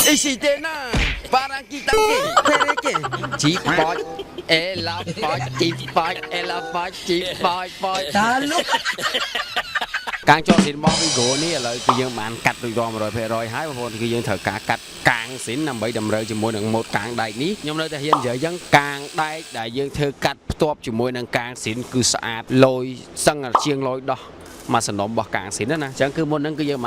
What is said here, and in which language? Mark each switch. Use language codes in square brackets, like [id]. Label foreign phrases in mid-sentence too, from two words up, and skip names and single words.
[km] Isi tena barang kita ke pereke cipot elapot cipot elapot cipot pot តាលោក ការចោលស៊ីនមកវីហ្គោនេះឥឡូវគឺយើងបានកាត់រួចរាល់ 100% ហើយបងប្អូនគឺយើងត្រូវការកាត់កាងស៊ីនដើម្បីតម្រូវជាមួយនឹងម៉ូតកាងដែកនេះខ្ញុំនៅតែហ៊ាននិយាយអញ្ចឹងកាងដែកដែលយើងធ្វើកាត់ផ្ទាប់ជាមួយនឹងកាងស៊ីនគឺស្អាតលយសឹងជាងលយដោះមកសំណុំរបស់កាងស៊ីនណាអញ្ចឹងគឺមុនហ្នឹងគឺយើង